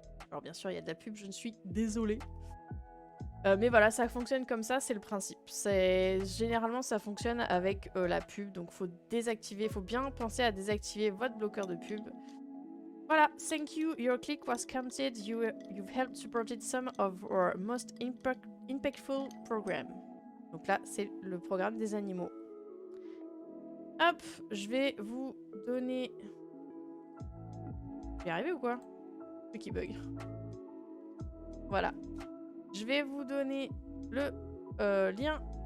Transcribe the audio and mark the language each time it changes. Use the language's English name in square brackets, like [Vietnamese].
[French] Alors bien sûr, il y a de la pub, je ne suis désolée. Mais voilà, ça fonctionne comme ça, c'est le principe. Généralement, ça fonctionne avec la pub, donc faut désactiver, faut bien penser à désactiver votre bloqueur de pub. [English] Voilà, thank you, your click was counted, you've helped supported some of our most impactful program. [French] Donc là, c'est le programme des animaux. Hop, je vais vous donner... Je vais y arriver ou quoi? Le qui bug. Voilà. Je vais vous donner le lien.